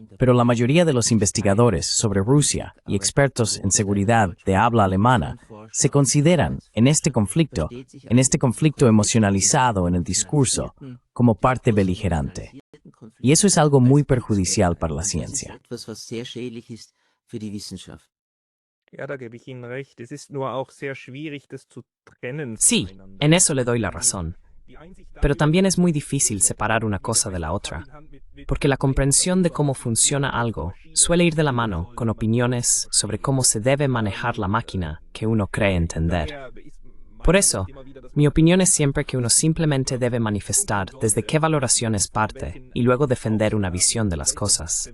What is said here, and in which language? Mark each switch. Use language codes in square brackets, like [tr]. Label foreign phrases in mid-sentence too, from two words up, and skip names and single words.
[es] Pero la mayoría de los investigadores sobre Rusia y expertos en seguridad de habla alemana se consideran, en este conflicto emocionalizado en el discurso, como parte beligerante. Y eso es algo muy perjudicial para la ciencia. [de] Ja, da gebe ich Ihnen recht. Es ist nur auch sehr schwierig, das zu trennen. [es] Sí, en eso le doy la razón. Pero también es muy difícil separar una cosa de la otra, porque la comprensión de cómo funciona algo suele ir de la mano con opiniones sobre cómo se debe manejar la máquina que uno cree entender. Por eso, mi opinión es siempre que uno simplemente debe manifestar desde qué valoraciones parte y luego defender una visión de las cosas.